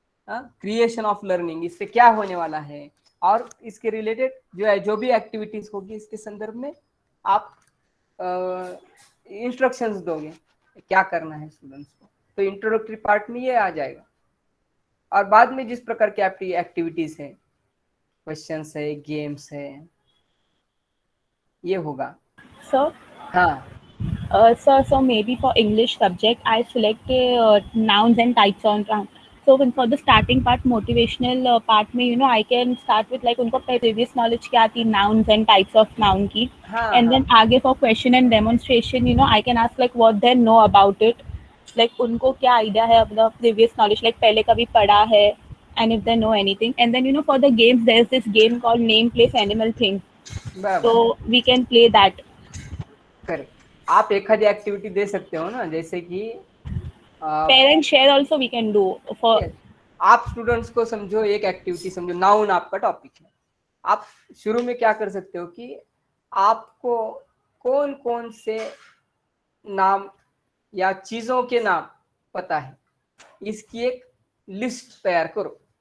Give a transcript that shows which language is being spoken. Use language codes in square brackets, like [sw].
[en] creation of learning, [hi] इससे क्या होने वाला है और इसके रिलेटेड जो भी एक्टिविटीज होगी इसके संदर्भ में आप इंस्ट्रक्शंस दोगे क्या करना है स्टूडेंट्स को। तो इंट्रोडक्टरी पार्ट में ये आ जाएगा और बाद में जिस प्रकार की आपकी एक्टिविटीज है, क्वेश्चंस है, गेम्स है, ये होगा। सर हाँ [en] so maybe for English subject I select nouns and types on round. So for the starting part, motivational part में I can start with like [hi] उनको [en] previous knowledge [hi] क्या थी [en] nouns and types of noun की, and then [hi] आगे [en] for question and demonstration I can ask like what they know about it, like [hi] उनको क्या [en] idea [hi] है मतलब [en] previous knowledge, like [hi] पहले कभी पढ़ा है, [en] and if they know anything. And then for the games there is this game called name place animal thing, so we can play that. Correct. [hi] आप एक आधी एक्टिविटी दे सकते हो ना, जैसे कि [en] Parent share also we can do for. [hi] आप students को समझो, एक एक्टिविटी समझो, नाउन आपका टॉपिक है। आप शुरू में क्या कर सकते हो कि आपको कौन कौन से नाम या चीजों के नाम पता है इसकी एक लिस्ट तैयार करो।